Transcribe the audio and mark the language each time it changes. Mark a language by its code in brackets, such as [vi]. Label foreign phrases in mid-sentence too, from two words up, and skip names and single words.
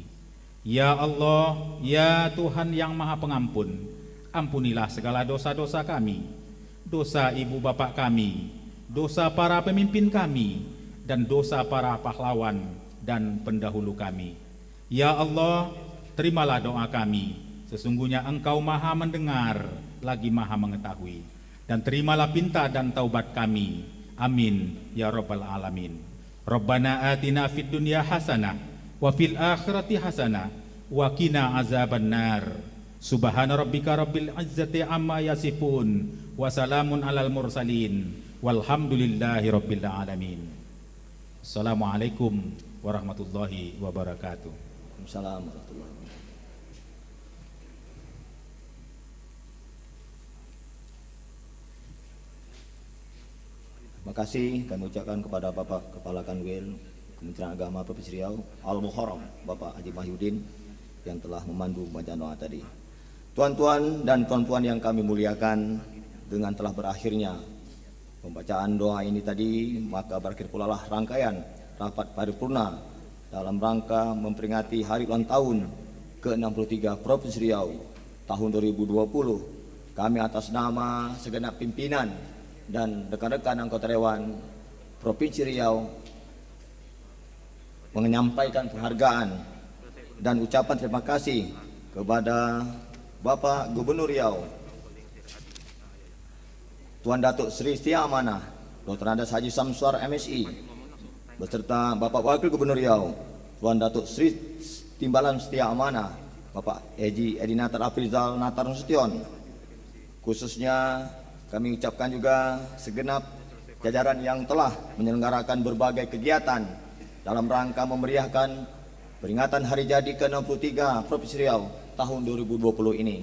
[id] Ya Allah, ya Tuhan yang Maha Pengampun, ampunilah segala dosa-dosa kami, dosa ibu bapak kami, dosa para pemimpin kami, dan dosa para pahlawan dan pendahulu kami. Ya Allah, terimalah doa kami, sesungguhnya Engkau Maha Mendengar, lagi Maha Mengetahui, dan terimalah pinta dan taubat kami. [ar] آمين يا رب العالمين. ربنا آتنا في الدنيا حسنة وفي الآخرة حسنة وقنا عذاب النار. سبحان ربك رب العزة عما يصفون وسلام على المرسلين والحمد لله رب العالمين. السلام عليكم ورحمة الله وبركاته. السلام عليكم ورحمة الله وبركاته. [id] Terima kasih kami ucapkan kepada Bapak Kepala Kanwil Kementerian Agama Provinsi Riau Al-Muharram Bapak Haji Mahyudin yang telah memandu bacaan doa tadi. Tuan-tuan dan puan-puan yang kami muliakan, dengan telah berakhirnya pembacaan doa ini tadi, maka berakhir pula lah rangkaian rapat paripurna dalam rangka memperingati hari ulang tahun ke-63 Provinsi Riau tahun 2020. Kami atas nama segenap pimpinan dan rekan-rekan anggota Dewan Provinsi Riau menyampaikan penghargaan dan ucapan terima kasih kepada Bapak Gubernur Riau Tuan Datuk Seri Setia Amanah Dr. Andes Haji Samsuar MSI beserta Bapak Wakil Gubernur Riau Tuan Datuk Seri Timbalan Setia Amanah Bapak Haji Edi Natar Afrizal Natar Nasution. Khususnya kami ucapkan juga segenap jajaran yang telah menyelenggarakan berbagai kegiatan dalam rangka memeriahkan peringatan hari jadi ke-63 Provinsi Riau tahun 2020 ini.